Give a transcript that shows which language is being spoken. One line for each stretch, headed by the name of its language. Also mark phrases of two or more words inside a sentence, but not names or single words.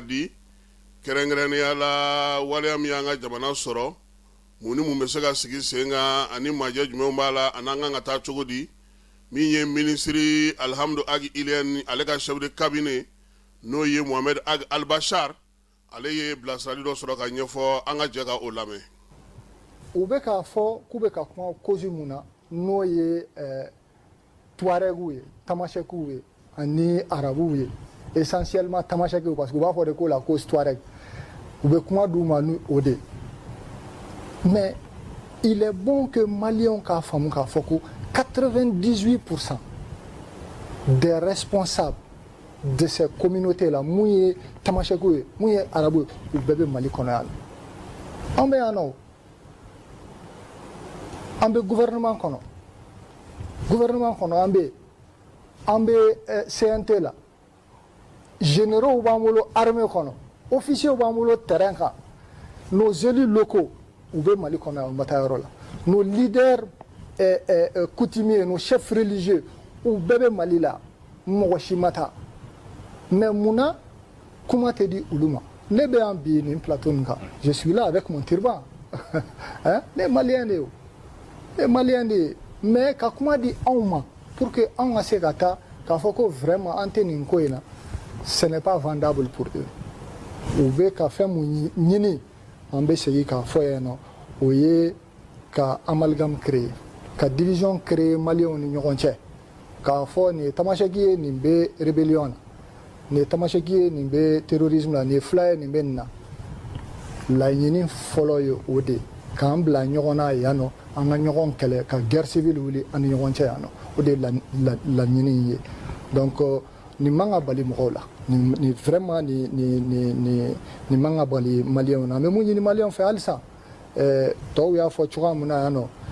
Bambara: di kɛrɛnkɛrɛnnenya la waleya min y'an ka jamana sɔrɔ mun ni mun bɛ se ka sigi sen kan ani majɛ jumɛnw b'a la ani an kan ka taa cogo di min ye ministre Alhamdu Agi Iliyani ale ka
French: chef de cabinet
Bambara: n'o ye Mohamed Ag Albachar ale ye bilasirali dɔ sɔrɔ ka ɲɛfɔ an ka jɛ ka o lamɛn. U bɛ k'a fɔ k'u bɛ ka kuma cause mun na n'o ye Tuaregu ye Tamashekiw ye ani Arabuw ye essentiellement Tamashekiw parce que u b'a fɔ de ko
French: la cause Tuareg
Bambara: u bɛ kuma d'u ma ni o de
French: mais il est bon que
Bambara: Maliens k'a faamu k'a fɔ ko 98%
French: des responsables de ces communautés là
Bambara: mun ye Tamashekiw ye mun ye Arabuw ye u bɛɛ bɛ Mali kɔnɔ yan an bɛ yan nɔ an bɛ gouvernement kɔnɔ an bɛ CNT la généraux b'an bolo armée kɔnɔ officiers b'an bolo terrain kan
French: nos élus locaux
Bambara: u bɛ Mali kɔnɔ yan u ma taa yɔrɔ la
French: nos leaders coutumiers nos chefs religieux
Bambara: u bɛɛ bɛ Mali la mɔgɔ si ma taa mais munna kuma tɛ di olu ma ne bɛ yan bi nin plateau nin kan
French: je suis là avec mon turban hein
Bambara: ne Malien de yo Malien de mais ka kuma di anw ma
French: pour que
Bambara: anw ka se ka taa k'a fɔ ko vraiment an tɛ nin ko in na
French: ce n'est pas vendable pour eux
Bambara: u bɛ ka fɛn mun ɲini an bɛ segin k'a fɔ yan nɔ o ye ka
French: amalgame créer
Bambara: ka division créer Maliens ni ɲɔgɔn cɛ k'a fɔ nin ye Tamaseki ye nin bɛ rébellion na nin ye Tamaseki ye nin bɛ terrorisme la nin ye fila ye nin bɛ nin na laɲini fɔlɔ ye o de k'an bila ɲɔgɔn na yan nɔ an ka ɲɔgɔn kɛlɛ ka
French: guerre civile
Bambara: wuli an ni ɲɔgɔn cɛ yan nɔ o de ye laɲini ye donc nin man ka bali mɔgɔw la nin vraiment nin man ka bali Maliens na an bɛ mun ɲini Maliens fɛ halisa tɔw y'a fɔ cogoya min na yan nɔ.